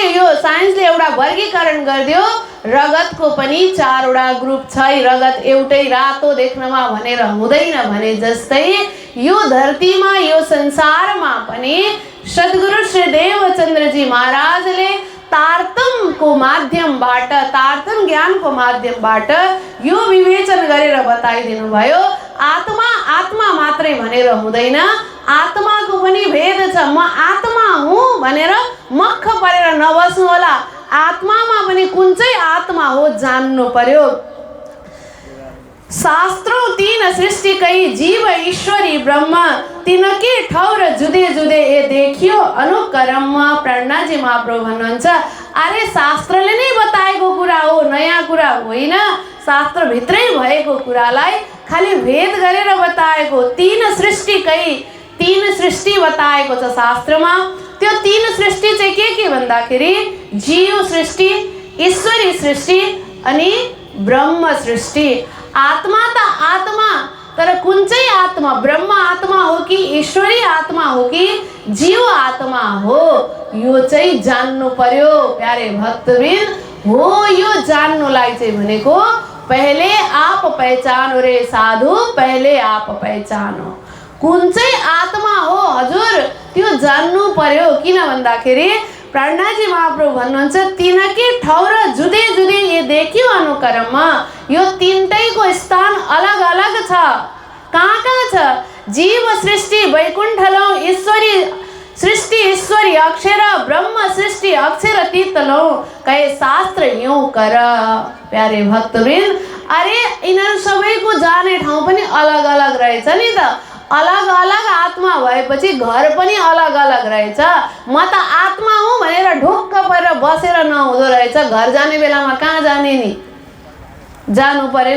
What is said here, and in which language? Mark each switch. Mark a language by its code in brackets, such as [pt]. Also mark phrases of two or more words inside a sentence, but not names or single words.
[ne] यो साइन्सले एउटा वर्गीकरण गरिदियो, रगतको पनि 4 वटा ग्रुप छ, रगत एउटै रातो देख्नमा भनेर हुँदैन भने जस्तै यो धरतीमा, यो संसारमा पनि सद्गुरु श्री देवचन्द्रजी महाराजले तारतम्यको माध्यमबाट, तारतम्य ज्ञानको माध्यमबाट यो विवेचन गरेर बताइदिनु भयो। आत्मा आत्मा मात्रै भनेर हुँदैन, आत्माको पनि भेद छ। म आत्मा हुँ भनेर मक्ख परेर नबस्नु होला, आत्मामा पनि कुन चाहिँ आत्मा हो जान्नु पर्यो। [hi] शास्त्रों तीन सृष्टि कई जीव ईश्वरी ब्रह्म, तिनके ठौर जुदे जुदे ए देखियो अनुकर्म। [ne] प्रणनाजी महाप्रभु भन्नुहुन्छ, अरे शास्त्रले नै बताएको कुरा हो, नयाँ कुरा होइन। शास्त्र भित्रै भएको कुरालाई खाली भेद गरेर बताएको। [hi] तीन सृष्टि कई, [ne] तीन सृष्टि बताएको छ शास्त्रमा। त्यो तीन सृष्टि चाहिँ के भन्दाखेरि जीव सृष्टि, ईश्वरी सृष्टि अनि ब्रह्म सृष्टि। आत्मा त आत्मा, तर कुन चाहिँ आत्मा? ब्रह्म आत्मा हो कि ईश्वरी आत्मा हो कि जीव आत्मा हो? यो चाहिँ जान्नु पर्यो प्यारे भक्तबिन। हो यो जान्नुलाई चाहिँ भनेको [hi] पहले आप पहचानो रे साधु, पहले आप पहचानो। [ne] कुन चाहिँ आत्मा हो हजुर त्यो जान्नु पर्यो। किन भन्दाखेरि प्रणनाजी महाप्रभु भन्नुहुन्छ, [hi] तिनकै ठौर जुदे जुदे ये देखियो अनुकर्म। [ne] यो तीनटैको स्थान अलग अलग छ। कहाँ कहाँ छ? [hi] जीव सृष्टि वैकुण्ठलौ ईश्वरी सृष्टि ईश्वरी अक्षर ब्रह्म सृष्टि अक्षर तीतलौ कहे शास्त्र यूं कर। [ne] प्यारे भक्तवृन्द, अरे यिनीहरू सबैको जाने ठाउँ पनि अलग अलग रहेछ नि त। अलग अलग आत्मा भएपछि घर पनि अलग अलग रहेछ। म त आत्मा हुँ भनेर ढुक्क परेर बसेर नहुँदो रहेछ। घर जाने बेलामा कहाँ जाने नि? जानु परेन।